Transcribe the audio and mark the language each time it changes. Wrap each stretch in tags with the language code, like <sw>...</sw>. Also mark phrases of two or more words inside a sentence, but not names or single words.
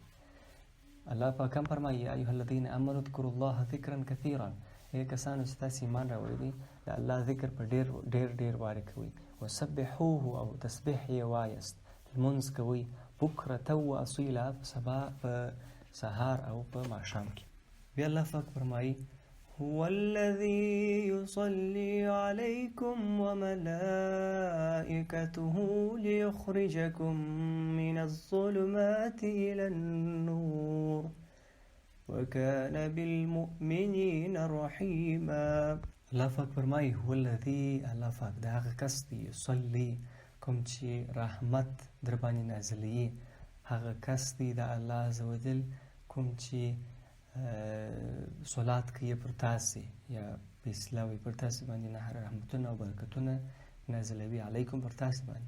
<ps>الله پاک هم فرمایي</ps> <ar>یا ایها الذین آمنوا اذکروا الله ذکرا کثیرا،</ar> <ps>ای کسانو چې تاسې ایمان راوړی دی د الله ذکر په ډېر ډېر ډېر وارې کوئ. وسبحوه او تسبیح یې وایست، لمونځ کوئ</ps> <ar>بکرة و اصیلا،</ar> <ps>په سبا په سهار او په ماښام کې. بیا الله پاک فرمایي</ps> <ar>هو الذي يصلي عليكم وملائكته ليخرجكم من الظلمات إلى النور وكان بالمؤمنين رحيما.</ar> <ps>الله پاک فرمایي</ps> <ar>هو الذي،</ar> <ps>الله پاک د هغه کس دی، يصلي کوم چې رحمت در باندې نازلوي، هغه کس دی د الله عزوجل کوم چې صلات کوي پر تاسې یا په اصلاح پر تاسې باندې نه رحمتونه او برکتونه نازلوي علیکم پر تاسې باندې.</ps>